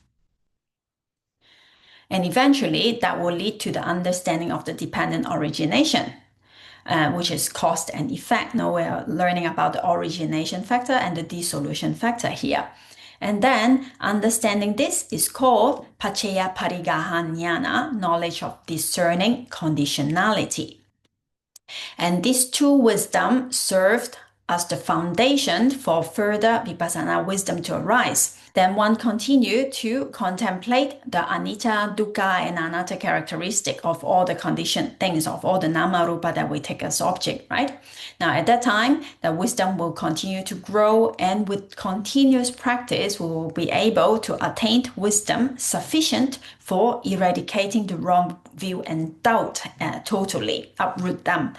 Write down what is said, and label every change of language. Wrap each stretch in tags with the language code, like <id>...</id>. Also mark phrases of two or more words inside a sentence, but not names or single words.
<en>And eventually, that will lead to the understanding of the dependent origination. Which is cause and effect. Now we're learning about the origination factor and the dissolution factor here. And then understanding this is called</en> <pi>paccaya parigaha jnana,</pi> <en>knowledge of discerning conditionality. And these two wisdom served as the foundation for further vipassana wisdom to arise. Then one continue to contemplate the anicca, dukkha, and anatta characteristic of all the conditioned things, of all the</en> <pi>nama rupa</pi> <en>that we take as object, right? Now at that time, the wisdom will continue to grow, and with continuous practice, we will be able to attain wisdom sufficient for eradicating the wrong view and doubt totally, uproot them.</en>